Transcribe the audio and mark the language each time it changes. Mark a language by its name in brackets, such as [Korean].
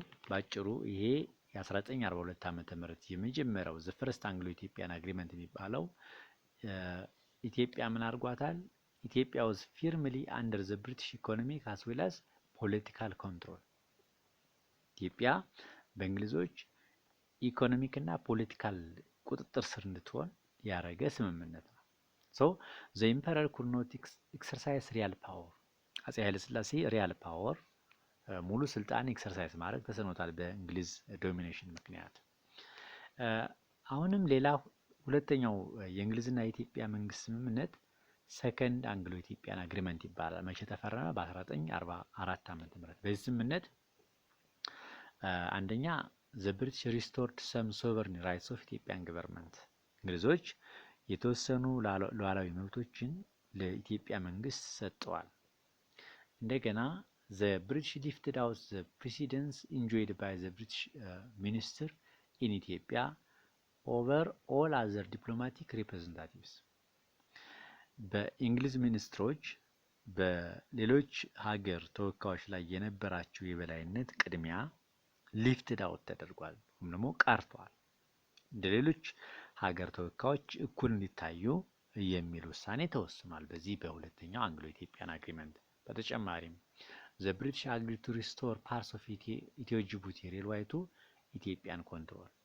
[Amharic] ባጭሩ ይሄ የ1942 ዓመተ ምህረት የመጀመሪያው ዘ ፈርስት አንግሎ ኢትዮጵያን አግሪመንት የሚባለው ኢትዮጵያ ምን አድርጓታል? [English] ኢትዮጵያ was firmly under the British economic as well as political control. [Amharic] ኢትዮጵያ በእንግሊዞች ኢኮኖሚክ እና ፖለቲካል ቁጥጥር ስር እንድትሆን ያደረገ ስምምነት ነው። [English] the emperor could not exercise real power. [Amharic] አፄ ኃይለ ሥላሴ ሪያል ፓወር ሙሉ ስልጣን ኤክሰርሳይዝ ማድረግ ተስኖታል በእንግሊዝ ዶሚኔሽን ምክንያት። አሁንም ሌላ ሁለተኛው የእንግሊዝና የኢትዮጵያ መንግስት ስምምነት ሰከንድ አንግሎ ኢትዮጵያን አግሪመንት ይባላል። መቼ ተፈረመ? በ1944 ዓመተ ምህረት። በዚህ ስምምነት አንደኛ [English] the British restored some sovereign rights of Ethiopian government. [Amharic] እንግሊዞች የተወሰኑ ሉዓላዊ መብቶችን ለኢትዮጵያ መንግስት ሰጥተዋል። እንደገና [English] the British lifted out the precedence enjoyed by the British minister in Ethiopia over all other diplomatic representatives. [Amharic] በእንግሊዝ ሚኒስትሮች በሌሎች ሀገር ተወካዮች ላይ የነበራቸው የበላይነት ቅድሚያ ሊፍትድ አውት ተደርጓል ወይም ደግሞ ቀርቷል። እንደ ሌሎች ሀገር ተወካዮች እኩል እንዲታዩ የሚል ውሳኔ ተወስኗል በዚህ በሁለተኛው አንግሎ ኢትዮጵያን አግሪመንት። በተጨማሪም [English] the British agreed to restore parts of Ethio Djibouti railway to Ethiopian control.